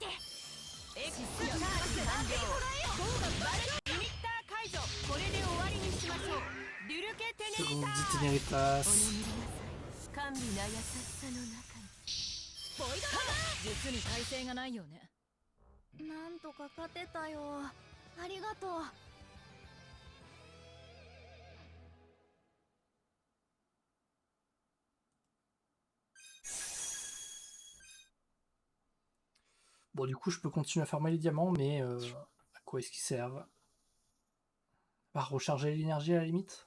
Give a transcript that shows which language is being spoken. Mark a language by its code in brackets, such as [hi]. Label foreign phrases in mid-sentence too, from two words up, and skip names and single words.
[ja] エクスチャージ完了。リミッター解除。これで終わりにしましょう。デュルケテネリター。テネリタース。甘美な優しさの中に。ボイドラガー。実に耐性がないよね。なんとか勝てたよ。ありがとう。 [fr] Bon, du coup, je peux continuer à farmer les diamants, mais à quoi est-ce qu'ils servent? À recharger l'énergie à la limite.